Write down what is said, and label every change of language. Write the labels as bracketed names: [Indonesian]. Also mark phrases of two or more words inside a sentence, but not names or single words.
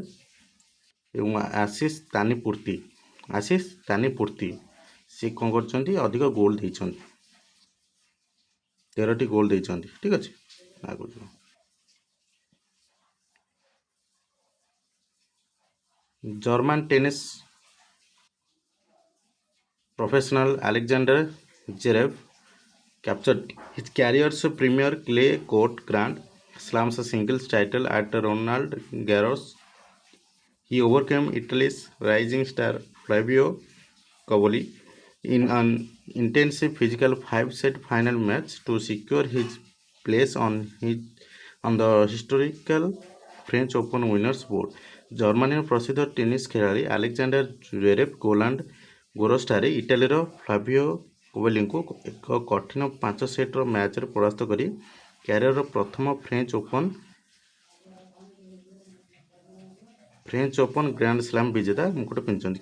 [Odia] ଏବଂ ଆଶିଷ ତାନିପୂର୍ତ୍ତି ସେ କ'ଣ କରିଛନ୍ତି, ଅଧିକ ଗୋଲ୍ ଦେଇଛନ୍ତି, 13ଟି ଗୋଲ୍ ଦେଇଛନ୍ତି। ଠିକ୍ ଅଛି, ଆଗକୁ ଯିବ। [English] German tennis professional Alexander Zverev captured his career's premier clay court Grand Slam singles title at Roland Garros. He overcame Italy's rising star Flavio Cobolli in an intensive physical 5-set final match to secure his place on the historical French Open winners board. [Odia] ଜର୍ମାନୀର ପ୍ରସିଦ୍ଧ ଟେନିସ୍ ଖେଳାଳି ଆଲେକ୍ଜାଣ୍ଡର ଜ୍ୱେରେଭ୍ ରୋଲାଣ୍ଡ ଗାରୋସଠାରେ ଇଟାଲୀର ଫ୍ଲାଭିଓ କୋବେଲିଙ୍କୁ ଏକ କଠିନ 5 ସେଟ୍ର ମ୍ୟାଚ୍ରେ ପରାସ୍ତ କରି କ୍ୟାରିୟରର ପ୍ରଥମ ଫ୍ରେଞ୍ଚ ଓପନ୍ ଗ୍ରାଣ୍ଡ ସ୍ଲାମ୍ ବିଜେତା ମୁକୁଟ ପିନ୍ଧିଛନ୍ତି।